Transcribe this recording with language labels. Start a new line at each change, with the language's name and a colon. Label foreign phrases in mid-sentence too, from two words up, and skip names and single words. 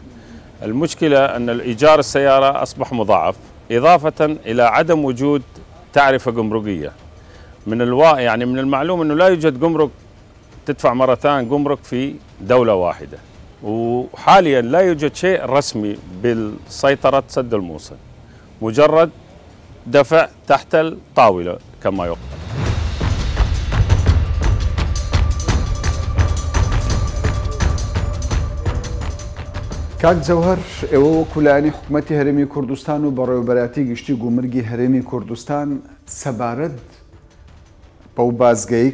Arabic: المشكلة أن الإيجار السيارة أصبح مضاعف إضافة إلى عدم وجود تعرفة جمركية يعني من المعلوم أنه لا يوجد جمرك تدفع مرتان جمرك في دولة واحدة وحاليا لا يوجد شيء رسمي بالسيطرة سد الموصل مجرد دفع تحت الطاولة كما يقال.
Central Kurdish: کاک جەوهەر ئێوە وەکولانی حکوومەتی هەرێمی کوردستان و بەڕێوەبەراتی گشتی گومرگی هەرێمی کوردستان سەبارەت بەو بازگەیی